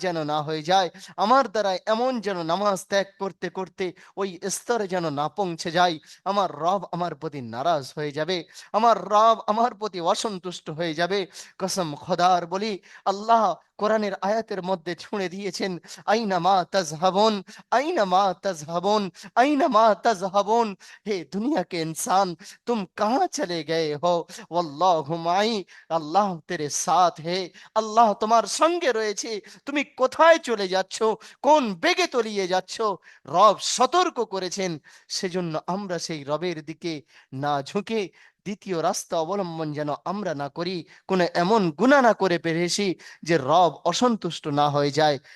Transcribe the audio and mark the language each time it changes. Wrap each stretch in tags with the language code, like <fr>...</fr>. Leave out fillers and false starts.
<bn>যেন না হয়ে যায়, আমার দ্বারা এমন যেন নামাজ ত্যাগ করতে করতে ওই স্তরে যেন না পৌঁছে যায়, আমার রব আমার প্রতি নারাজ হয়ে যাবে, আমার রব আমার প্রতি অসন্তুষ্ট হয়ে যাবে। কসম খোদার বলি, আল্লাহ কোরআনের আয়াতের মধ্যে ছুঁড়ে দিয়েছেন,</bn> <ar>আইনা মা তাজহাবুন, আইনা মা তাজহাবুন,</ar> <bn>আইনা মা তাজহাবুন।</bn> <hi>हे दुनिया के इंसान, तुम कहाँ चले गए हो?</hi> <ar>वल्लाहु माई,</ar> <hi>আল্লাহ তেরে সাথ হে,</hi> <bn>আল্লাহ তোমার সঙ্গে রয়েছে, তুমি কোথায় চলে যাচ্ছ, কোন বেগে তলিয়ে যাচ্ছ? রব সতর্ক করেছেন, সেজন্য আমরা সেই রবের দিকে না ঝুঁকে দ্বিতীয় রাস্তা অবলম্বন যেন আমরা না করি, কোনো এমন গুনাহ না করে পেরেছি যে রব অসন্তুষ্ট না হয়ে যায়।</bn>